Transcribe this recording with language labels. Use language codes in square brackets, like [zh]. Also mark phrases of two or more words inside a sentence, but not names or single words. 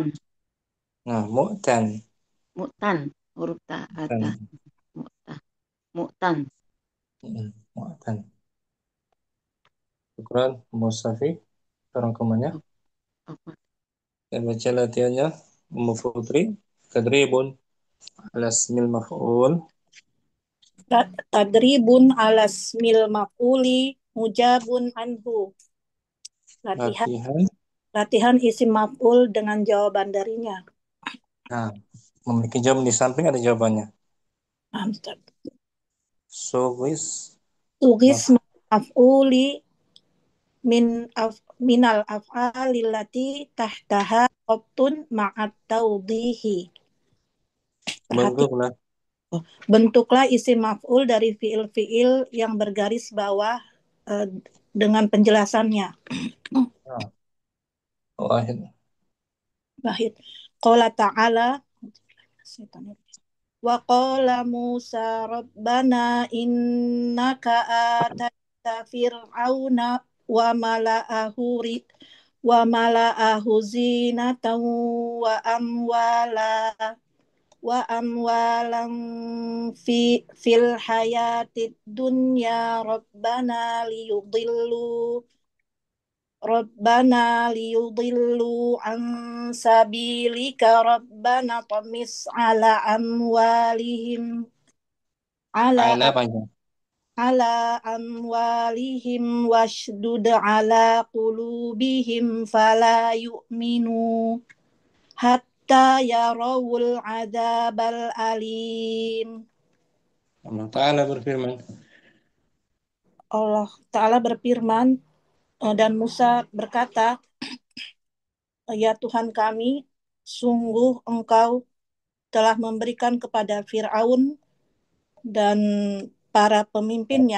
[ar] Nah, mu'tan. [id] Mu'tan. Huruf ta ata. [ar] Mu'tan. Mu'ta. Mu'tan. Mu'tan. Syukran, Musafi. [id] Rangkumannya. Apa? Dan baca latihannya. Ummu Putri. [ar] Tadribun. على اسم المفعول. تدريب على اسم المفعول مجاب عنه. [id] Latihan Latihan. latihan [ar] اسم مفعول [id] dengan jawaban darinya. Nah, memiliki jawaban di samping ada jawabannya. Ustaz. Sugis. Tugis Maf- [ar] مفعول من الأفعال التي تحتها قبط مع التوضيح. [id] Perhati, Bentuklah. bentuklah [ar] اسم مفعول [id] dari fiil-fiil yang bergaris bawah dengan penjelasannya. Nah, [ar] wahid. Bahid. قال تعالى وقال موسى ربنا إنك آتيت فرعون وملأه زينة وأموالا وأموالا في الحياة الدنيا ربنا ليضلوا عن سبيلك ربنا اطمس على أموالهم على [id] Ala panjang. [ar] على أموالهم واشدد على قلوبهم فلا يؤمنوا حتى يروا العذاب الأليم. [id] Allah Ta'ala berfirman. Allah Ta'ala berfirman dan Musa berkata, ya Tuhan kami, sungguh Engkau telah memberikan kepada Fir'aun dan para pemimpinnya,